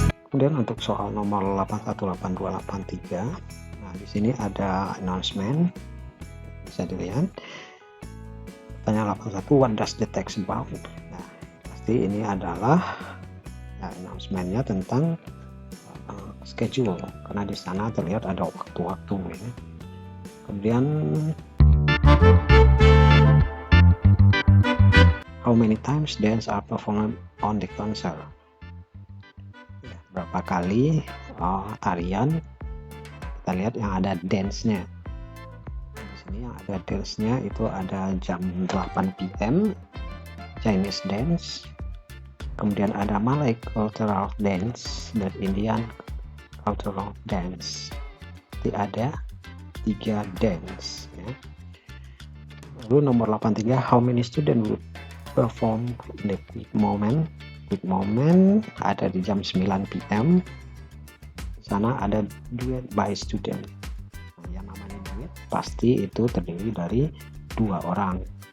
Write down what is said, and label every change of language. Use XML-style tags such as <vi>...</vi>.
<id>Kemudian untuk soal nomor 818283, nah di sini ada announcement, bisa dilihat. Pertanyaan 81,</id> <en>what does the text about?</en> <id>Nah, pasti ini adalah ya, announcement-nya tentang schedule, karena di sana terlihat ada waktu-waktu ya.</id> <en>Kemudian how many times dance are performed on the concert?</en> <id>Ya, berapa kali tarian? Kita lihat yang ada dance-nya. Di sini yang ada dance-nya itu ada jam 8 PM Chinese dance. Kemudian ada Malay cultural dance dan Indian cultural dance. Jadi ada 3 dance ya. Lalu nomor 83,</id> <en>how many students would perform in the quick moment?</en> <id>Quick moment ada di jam 9 PM. Di sana ada duet by student. Nah, yang namanya duet pasti itu terdiri dari 2 orang.</id>